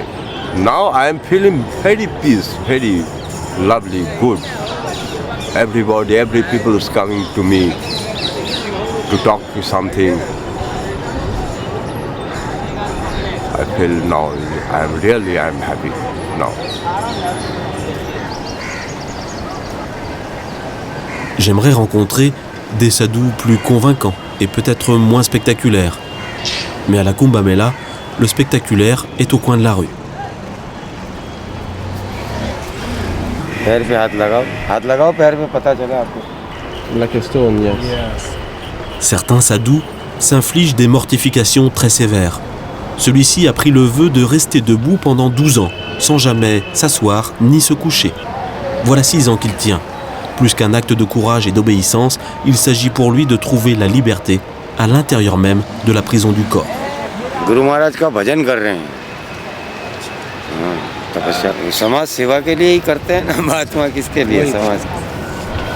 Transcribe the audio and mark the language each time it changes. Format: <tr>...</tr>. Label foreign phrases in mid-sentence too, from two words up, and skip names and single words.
<en>Now I am feeling very peace, very lovely, good. Everybody, every people is coming to me to talk to something. I feel now I am happy now.</en> <fr>J'aimerais rencontrer des sadhus plus convaincants et peut-être moins spectaculaires. Mais à la Kumbh Mela, le spectaculaire est au coin de la rue. Certains sadhus s'infligent des mortifications très sévères. Celui-ci a pris le vœu de rester debout pendant 12 ans, sans jamais s'asseoir ni se coucher. Voilà 6 ans qu'il tient. Plus qu'un acte de courage et d'obéissance, il s'agit pour lui de trouver la liberté à l'intérieur même de la prison du corps.</fr> <hi>गुरु महाराज का भजन कर रहे हैं, तपस्या समाज सेवा के लिए ही करते हैं ना, महात्मा किसके लिए समाज</hi>